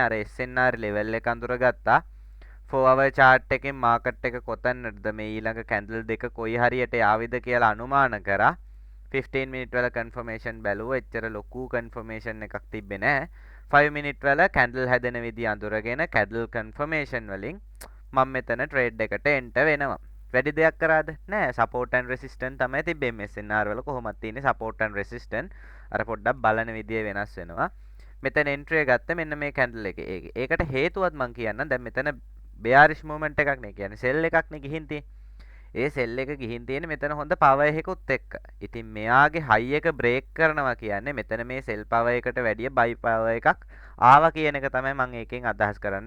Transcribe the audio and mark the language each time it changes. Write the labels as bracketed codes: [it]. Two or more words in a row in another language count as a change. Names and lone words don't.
[si] අර SNR ලෙවල් එක අඳුරගත්තා. [en] 4 hour chart [si] එකෙන් මාකට් එක කොතැනටද මේ ඊළඟ කැන්ඩල් දෙක කොයි හරියට යාවිද කියලා අනුමාන කරා. 15 minute වල confirmation බැලුවා. එච්චර ලොකු confirmation එකක් තිබ්බේ නෑ. 5 minute වල කැන්ඩල් හැදෙන විදිය අඳුරගෙන [en] candle confirmation [si] වලින් මම මෙතන ට්‍රේඩ් එකට එන්ටර් වෙනවා. වැඩි දෙයක් කරාද? නෑ. [en] support and resistance [si] තමයි තිබ්බේ. MSNR වල කොහොමද තියෙන්නේ [en] support and resistance. [si] අර පොඩ්ඩක් බලන විදිය වෙනස් වෙනවා. මෙතන එන්ට්‍රි එක ගත්ත මෙන්න මේ කැන්ඩල් එකේ. ඒකට හේතුවත් මම කියන්නම්. දැන් මෙතන [en] bearish movement [si] එකක් නේ. කියන්නේ sell එකක් නේ ගිහින් තියෙන්නේ. ඒ සෙල් එක ගිහින් තියෙන්නේ මෙතන හොඳ පවර් එකකුත් එක්ක. ඉතින් මෙයාගේ හයි එක බ්‍රේක් කරනවා කියන්නේ මෙතන මේ [en] sell power [si] එකට වැඩිය [en] buy power [si] එකක් ආවා කියන එක තමයි මම ඒකෙන් අදහස් කරන්නේ.